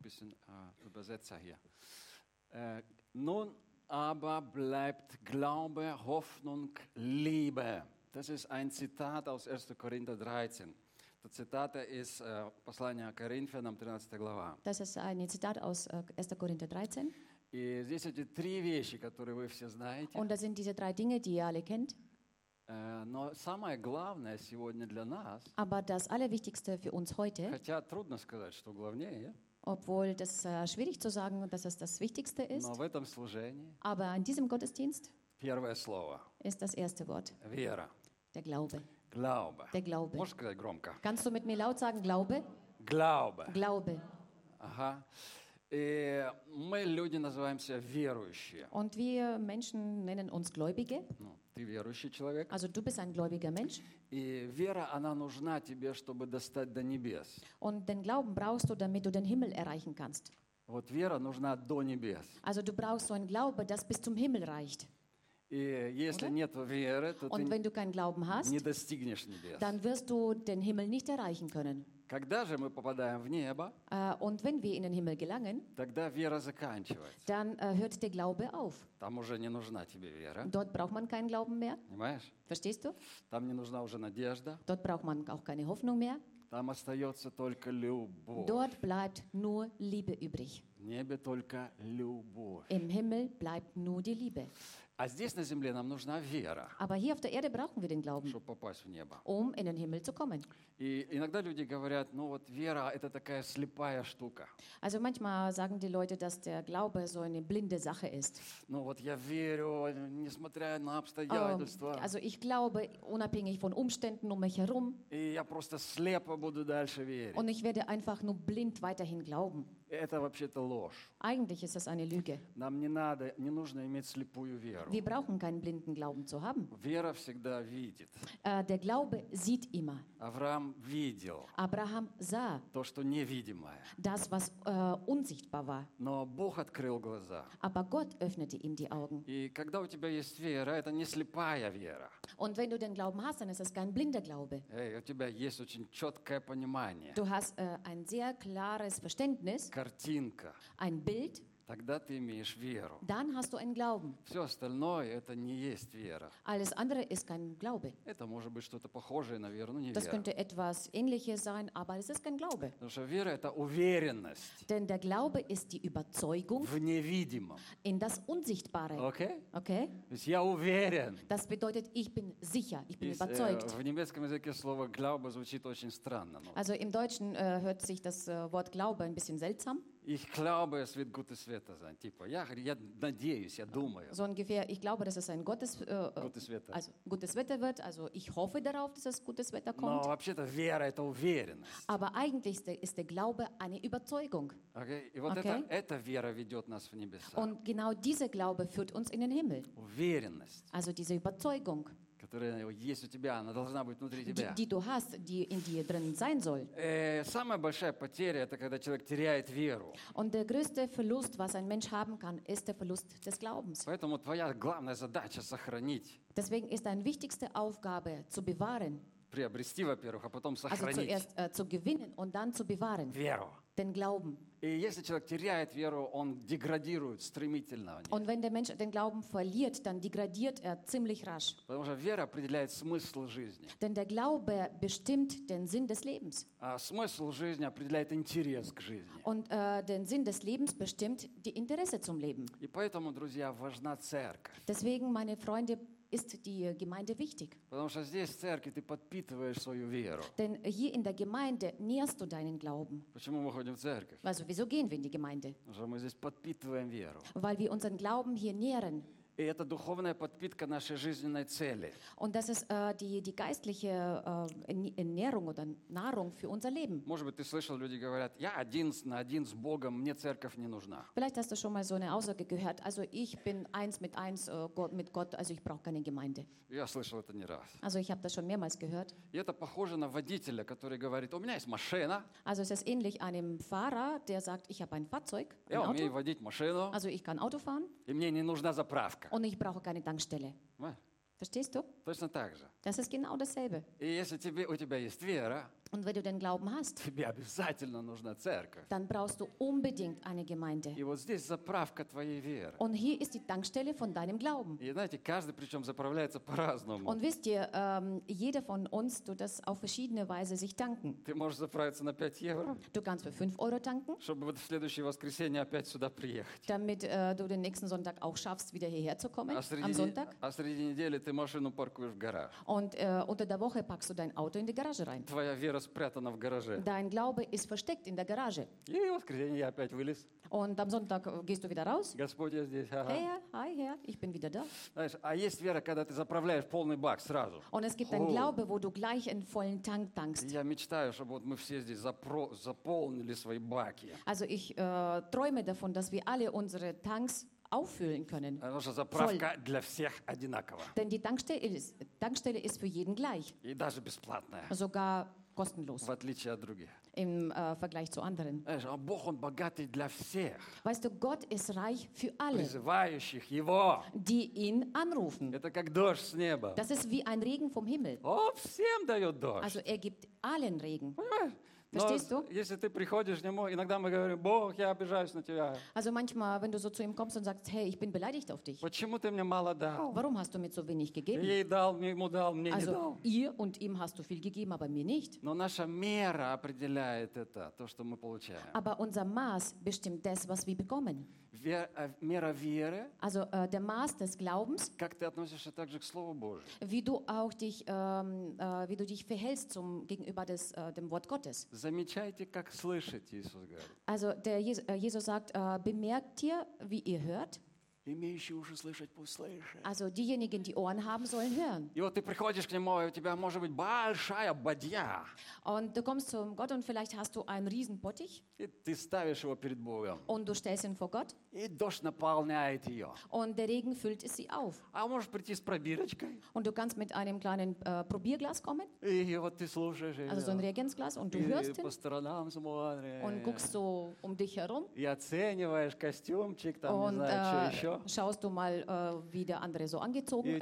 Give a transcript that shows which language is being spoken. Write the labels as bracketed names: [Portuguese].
[German] Bisschen Übersetzer hier. Nun aber bleibt Glaube, Hoffnung, Liebe. Das ist ein Zitat aus 1. Korinther 13. Das Zitat ist [Russian] послание Коринфянам, [German] 13. [Russian] глава. [German] Das ist ein Zitat aus 1. Korinther 13. [Russian] И здесь эти три вещи, которые вы все знаете. [German] Und das sind diese drei Dinge, die ihr alle kennt. [Russian] Но самое главное сегодня для нас. [German] Aber das Allerwichtigste für uns heute. [Russian] Хотя трудно сказать, что главнее. [German] Obwohl das schwierig zu sagen, dass es das Wichtigste ist. [Russian] Но в этом служении. [German] Aber in diesem Gottesdienst. [Russian] Первое слово. [German] Ist das erste Wort. [Russian] Вера. [German] Der Glaube. Glaube. Der Glaube. [Russian] Можешь сказать громко? [German] Kannst du mit mir laut sagen Glaube? Glaube. Glaube. [Russian] Ага. И мы люди называемся верующие. [German] Und wir Menschen nennen uns Gläubige. [Russian] Ну, ты верующий человек. [German] Also du bist ein gläubiger Mensch. [Russian] И вера, она нужна тебе, чтобы достать до небес. [German] Und den Glauben brauchst du, damit du den Himmel erreichen kannst. [Russian] Вот вера нужна до небес. [German] Also du brauchst so einen Glaube, das bis zum Himmel reicht. [Russian] И если нет веры, то [German] Und [Russian] ты [German] wenn du keinen Glauben hast, [Russian] не достигнешь небес. [German] Dann wirst du den Himmel nicht erreichen können. [Russian] Когда же мы попадаем в небо, [German] und wenn wir in den Himmel gelangen, [Russian] тогда вера заканчивается. [German] Dann hört der Glaube auf. [Russian] Там уже не нужна тебе вера. [German] Dort braucht man keinen Glauben mehr. [Russian] Понимаешь? [German] Verstehst du? [Russian] Там не нужна уже надежда. [German] Dort braucht man auch keine Hoffnung mehr. [Russian] Там остается только любовь. [German] Dort bleibt nur Liebe übrig. [Russian] В небе только любовь. [German] Im Himmel bleibt nur die Liebe. [Russian] А здесь на земле нам нужна вера. [German] Aber hier auf der Erde brauchen wir den Glauben, [Russian] чтобы попасть в небо. [German] Um in den Himmel zu kommen. [Russian] И иногда люди говорят, ну вот вера это такая слепая штука. [German] Also manchmal sagen die Leute, dass der Glaube so eine blinde Sache ist. [Russian] Ну вот я верю, несмотря на обстоятельства. [German] Also ich glaube unabhängig von Umständen um mich herum. [Russian] И я просто слепо буду дальше верить. [German] Und ich werde einfach nur blind weiterhin glauben. [Russian] Это вообще-то ложь. [German] Eigentlich ist das eine Lüge. [Russian] Нам не надо, не нужно иметь слепую веру. [German] Wir brauchen keinen blinden Glauben zu haben. [Russian] Вера всегда видит. [German] Der Glaube sieht immer. [Russian] Авраам видел. [German] Abraham sah. [Russian] То, что невидимое. [German] Das, was unsichtbar war. [Russian] Но Бог открыл глаза. [German] Aber Gott öffnete ihm die Augen. [Russian] И когда у тебя есть вера, это не слепая вера. [German] Und wenn du den Glauben hast, dann ist es kein blinder Glaube. [Russian] Hey, у тебя есть очень четкое понимание. [German] Du hast ein sehr klares Verständnis. [Russian] Картинка. [German] Ein Bild. [Russian] Тогда ты имеешь веру. [German] Dann hast du einen Glauben. [Russian] Все остальное это не есть вера. [German] Alles andere ist kein Glaube. [Russian] Это может быть что-то похожее на веру, но не [German] das [Russian] вера. [German] Das könnte etwas Ähnliches sein, aber es ist kein Glaube. [Russian] Потому что вера это уверенность. [German] Denn der Glaube ist die Überzeugung [Russian] в невидимом. [German] In das Unsichtbare. [English] Okay? Okay? [Russian] То есть я уверен. [German] Das bedeutet, ich bin sicher, ich bin überzeugt. [Russian] В немецком языке слово Glaube звучит очень странно. Но... [German] Also im Deutschen hört sich das Wort Glaube ein bisschen seltsam. Ich glaube, es wird Gutes Wetter sein. [Russian] Типа, я надеюсь, я думаю. [German] So ungefähr, ich glaube, dass es ein Gutes Wetter. Also, gutes Wetter wird. Also ich hoffe darauf, dass es gutes Wetter kommt. [Russian] Но вообще-то вера это уверенность. [German] Aber eigentlich ist der Glaube eine Überzeugung. [Russian] Okay. И вот okay? Это вера ведет нас в небеса. [German] Und genau dieser Glaube führt uns in den Himmel. [Russian] Уверенность. [German] Also diese Überzeugung. [Russian] Которая есть у тебя, она должна быть внутри тебя. [German] Die du hast, die in dir drin sein soll. [Russian] Самая большая потеря это когда человек теряет веру. [German] Und der größte Verlust, was ein Mensch haben kann, ist der Verlust des Glaubens. [Russian] Поэтому твоя главная задача сохранить. [German] Deswegen ist deine wichtigste Aufgabe zu bewahren. [Russian] Приобрести, во-первых, а потом сохранить. [German] Also zuerst zu gewinnen und dann zu bewahren. [Russian] Веру. [German] Den Glauben. [Russian] И если человек теряет веру, он деградирует стремительно. [German] Und wenn der Mensch den Glauben verliert, dann degradiert ziemlich rasch. [Russian] Потому что вера определяет смысл жизни. [German] Denn der Glaube bestimmt den Sinn des Lebens. [Russian] А смысл жизни определяет интерес к жизни. [German] Und den Sinn des Lebens bestimmt die Interesse zum Leben. [Russian] И поэтому, друзья, важна церковь. [German] Deswegen, meine Freunde, ist die Gemeinde wichtig. [Russian] Потому что здесь, в церкви, ты подпитываешь свою веру. [German] Denn hier in der Gemeinde nährst du deinen Glauben. [Russian] Почему мы ходим в церковь? [German] Also, wieso gehen wir in die Gemeinde? [Russian] Потому что мы здесь подпитываем веру. [German] Weil wir unseren Glauben hier nähren. [Russian] И это духовная подпитка нашей жизненной цели. [German] Und das ist die geistliche Ernährung oder Nahrung für unser Leben. [Russian] Может быть, ты слышал, люди говорят, я один на один с Богом, мне церковь не нужна. [German] Vielleicht hast du schon mal so eine Aussage gehört. Also ich bin eins mit eins mit Gott, also ich brauche keine Gemeinde. [Russian] Я слышал это не раз. [German] Also ich habe das schon mehrmals gehört. [Russian] И это похоже на водителя, который говорит, у меня есть машина. [German] Also es ist ähnlich einem Fahrer, der sagt, ich habe ein Fahrzeug, ein [Russian] Auto. Я умею водить машину. [German] Also ich kann Auto fahren. [Russian] И мне не нужна заправка. Danke. [German] Und ich brauche keine Dankstelle. Verstehst du? [Russian] Точно так же. [German] Das ist genau dasselbe. [Russian] И если тебе, у тебя есть вера, [German] und wenn du den Glauben hast, [Russian] тебе обязательно нужна церковь. [German] Dann brauchst du unbedingt eine Gemeinde. [Russian] И вот здесь заправка твоей веры. [German] Und hier ist die Tankstelle von deinem Glauben. [Russian] И знаете, каждый причем заправляется по-разному. [German] Und wisst ihr, jeder von uns tut das auf verschiedene Weise sich tanken. [Russian] Ты можешь заправиться на 5 евро. [German] Du kannst für 5 Euro tanken. [Russian] Чтобы вот в следующее воскресенье опять сюда приехать. [German] Damit du den nächsten Sonntag auch schaffst, wieder hierher zu kommen, am Sonntag. [Russian] А среди недели ты машину паркуешь в гараж. [German] Und unter der Woche packst du dein Auto in die Garage rein. [Russian] Твоя вера спрятана в гараже. [German] Dein Glaube ist versteckt in der Garage. [Russian] И в воскресенье я опять вылез. [German] Und am Sonntag gehst du wieder raus. [Russian] Господь, я здесь. Ага. [German] Herr, hi, Herr, ich bin wieder da. [Russian] Знаешь, а есть вера, когда ты заправляешь полный бак сразу. [German] Und es gibt einen Glaube, wo du gleich einen vollen Tank tankst. [Russian] Я мечтаю, чтобы вот мы все здесь заполнили свои баки. [German] Also ich träume davon, dass wir alle unsere Tanks auffüllen können. [Russian] Потому что заправка voll. Для всех одинакова. [German] Denn die Tankstelle ist für jeden gleich. [Russian] И даже бесплатная. [German] Sogar kostenlos. [Russian] В отличие от других. [German] Im Vergleich zu anderen. [Russian] Знаешь, а Бог, он богатый для всех. [German] Weißt du, Gott ist reich für alle. [Russian] Призывающих его. [German] Die ihn anrufen. [Russian] Это как дождь с неба. [German] Das ist wie ein Regen vom Himmel. [Russian] О, всем дает дождь. [German] Also er gibt allen Regen. [Russian] Понимаешь? Но если ты приходишь к нему, иногда мы говорим: Бог, я обижаюсь на тебя. [German] Also manchmal, wenn du so zu ihm kommst und sagst: Hey, ich bin beleidigt auf dich. [Russian] Почему ты мне мало дал? [German] Warum hast du mir so wenig gegeben? [Russian] Ей дал, ему дал, мне [German] also, [Russian] не дал. [German] Also ihr und ihm hast du viel gegeben, aber mir nicht. [Russian] Но наша мера определяет это, то, что мы получаем. [German] Aber unser Maß bestimmt das, was wir bekommen. [Russian] Мера веры. [German] Also der Maß des Glaubens. [Russian] Как ты относишься также к Слову Божьему? [German] Wie du auch dich, wie du dich verhältst zum gegenüber des dem Wort Gottes. [Russian] Замечайте, как слышите, Иисус говорит. [German] Also der Jesus sagt, bemerkt ihr, wie ihr hört? [Russian] Имеющие уши слышать, пусть слышат. [German] Also diejenigen, die Ohren haben, sollen hören. [Russian] И вот ты приходишь к нему, и у тебя может быть большая бадья. [German] Und du kommst zum Gott und vielleicht hast du einen riesen Bottich. [Russian] И ты ставишь его перед Богом. [German] Und du stellst ihn vor Gott. [Russian] И дождь наполняет ее. [German] Und der Regen füllt es sie auf. [Russian] А можешь прийти с пробирочкой. [German] Und du kannst mit einem kleinen Probierglas kommen. [Russian] И вот ты слушаешь ее. [German] Also so ein Reagenzglas und du hörst ihn. [Russian] И по сторонам смотришь. [German] Und guckst so um dich herum. [Russian] И оцениваешь костюмчик там, und, не знаю, что еще. [German] Schaust du mal, wie der andere so angezogen ist.